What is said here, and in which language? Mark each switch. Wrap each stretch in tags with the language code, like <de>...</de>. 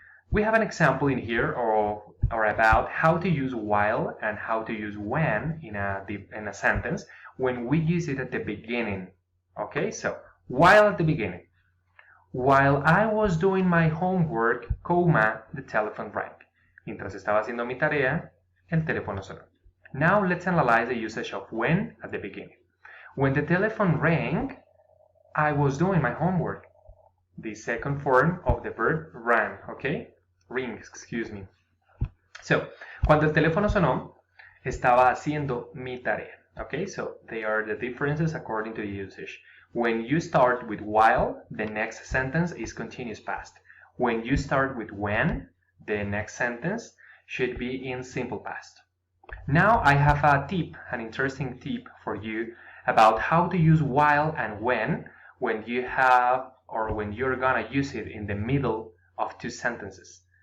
<en>We have an example in here or about how to use while and how to use when in a sentence when we use it at the beginning. Okay, so while at the beginning. While I was doing my homework, coma, the telephone rang.</en> <es>Mientras estaba haciendo mi tarea, el teléfono sonó.</es> <en>Now let's analyze the usage of when at the beginning. When the telephone rang, I was doing my homework. The second form of the verb rang, okay? Ring, excuse me.</en> <es>So, cuando el teléfono sonó, estaba haciendo mi tarea.</es> <en>Okay, so they are the differences according to the usage. When you start with while, the next sentence is continuous past. When you start with when, the next sentence should be in simple past. Now I have a tip, an interesting tip for you about how to use while and when you have or when you're gonna use it in the middle of two sentences.</en>